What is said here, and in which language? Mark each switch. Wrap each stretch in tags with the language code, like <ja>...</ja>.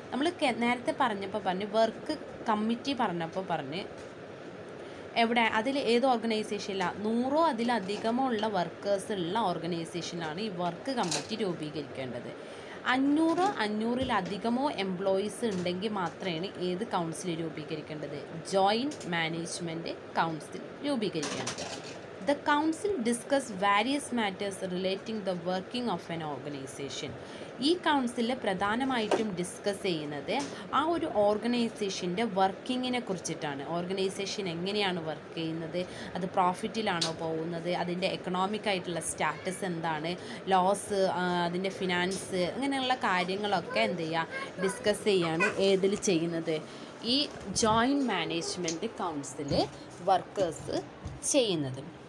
<ml>നമ്മൾ നേരത്തെ പറഞ്ഞ് വർക്ക് കമ്മിറ്റി പറഞ്ഞ് എവിടെ അതിൽ ഏത് ഓർഗനൈസേഷനിലാണ് 100 അതിലധികമോ ഉള്ള വർക്കേഴ്സ് ഉള്ള ഓർഗനൈസേഷനിലാണ് ഈ വർക്ക് കമ്മിറ്റി രൂപീകരിക്കേണ്ടത്. 500-500-ലധികമോ എംപ്ലോയീസ് ഉണ്ടെങ്കിൽ മാത്രമാണ് ഏത് council രൂപീകരിക്കേണ്ടത്? Joint management council രൂപീകരിക്കേണ്ടത്.</ml> <en>The council discuss various matters relating the working of an organization.</en> <ml>ഈ കൗൺസിലിൽ പ്രധാനമായിട്ടും ഡിസ്കസ് ചെയ്യുന്നത് ആ ഒരു ഓർഗനൈസേഷൻ്റെ വർക്കിങ്ങിനെ കുറിച്ചിട്ടാണ്. ഓർഗനൈസേഷൻ എങ്ങനെയാണ് വർക്ക് ചെയ്യുന്നത്, അത് പ്രോഫിറ്റിലാണോ പോകുന്നത്, അതിൻ്റെ എക്കണോമിക് ആയിട്ടുള്ള സ്റ്റാറ്റസ് എന്താണ്, ലോസ്, അതിൻ്റെ ഫിനാൻസ്, അങ്ങനെയുള്ള കാര്യങ്ങളൊക്കെ എന്ത് ചെയ്യുക, ഡിസ്കസ് ചെയ്യാണ് ഏതിൽ ചെയ്യുന്നത്, ഈ ജോയിൻറ്റ് മാനേജ്മെൻറ്റ് കൗൺസിൽ വർക്കേഴ്സ് ചെയ്യുന്നത്.</ml>